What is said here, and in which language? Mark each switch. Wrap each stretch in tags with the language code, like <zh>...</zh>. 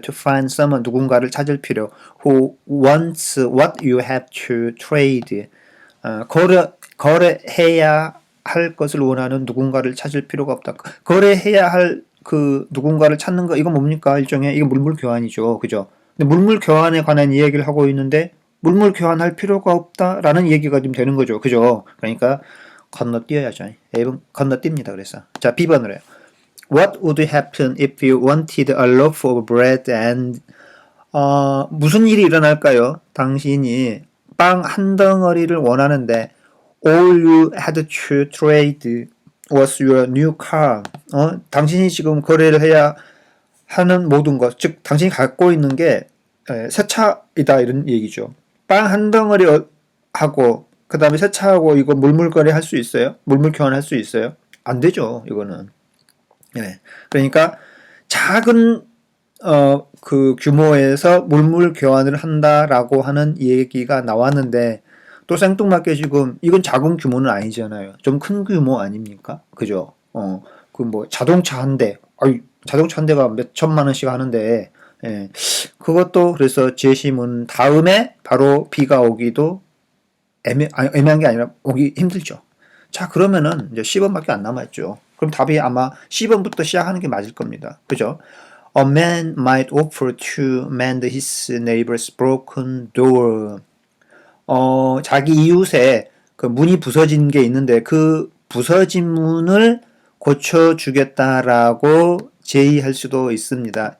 <en>To find someone,</en> <ko>누군가를 찾을 필요.</ko> <en>Who wants what you have to trade.</en> <ko>거래해야 할 것을 원하는 누군가를 찾을 필요가 없다. 거래해야 할 그 누군가를 찾는 거, 이건 뭡니까? 일종의, 이건 물물 교환이죠. 그죠? 근데 물물 교환에 관한 이야기를 하고 있는데, 물물 교환할 필요가 없다라는 얘기가 좀 되는 거죠. 그죠? 그러니까, 건너뛰어야죠. A번 건너뜁니다. 그래서. 자, B번으로 해요.</ko> <en>What would happen if you wanted a loaf of bread and</en> <ko>무슨 일이 일어날까요? 당신이 빵 한 덩어리를 원하는데</ko> <en>all you had to trade was your new car.</en> <ko>당신이 지금 거래를 해야 하는 모든 것, 즉 당신이 갖고 있는 게 새 차이다 이런 얘기죠. 빵 한 덩어리 하고 그 다음에 새 차하고 이거 물물거래 할 수 있어요? 물물 교환할 수 있어요? 안 되죠. 이거는. 네. 그러니까 작은 그 규모에서 물물 교환을 한다라고 하는 얘기가 나왔는데 또 생뚱맞게 지금 이건 작은 규모는 아니잖아요. 좀 큰 규모 아닙니까? 그죠? 그 뭐 자동차 한 대, 자동차 한 대가 몇 천만 원씩 하는데, 예. 그것도 그래서 제시문 다음에 바로 B가 오기도 애매한 게 아니라 오기 힘들죠. 자, 그러면은 이제 10번밖에 안 남았죠. 그럼 답이 아마 10번부터 시작하는 게 맞을 겁니다. 그죠?</ko> <en>A man might offer to mend his neighbor's broken door.</en> <ko>자기 이웃에 그 문이 부서진 게 있는데 그 부서진 문을 고쳐주겠다라고 제의할 수도 있습니다.</ko>